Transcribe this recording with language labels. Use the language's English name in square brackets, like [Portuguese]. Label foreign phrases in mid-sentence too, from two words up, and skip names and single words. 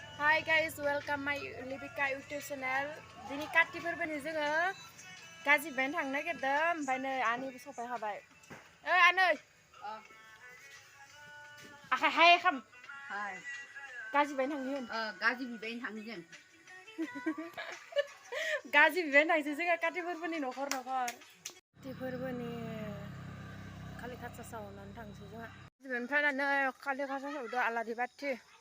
[English] Hi guys, welcome my Libika YouTube channel. [Bodo] Dini kati forbani जोङो गाजि बायनो थांनो नागिरदों ओमफ्राय नै आनैबो सफाय हाबाय। आनै आखाय हाय खाम हाय गाजि बायनो थांगोन गाजि बिबायनो थाङो जों गाजि बिबायनो थांसै जोङो काति फोरबोनि नखर काति फोरबोनि खालि खासा सावनानै थांसै जोङो ओमफ्राय नै खालि खासा सावदो आलारि बाथि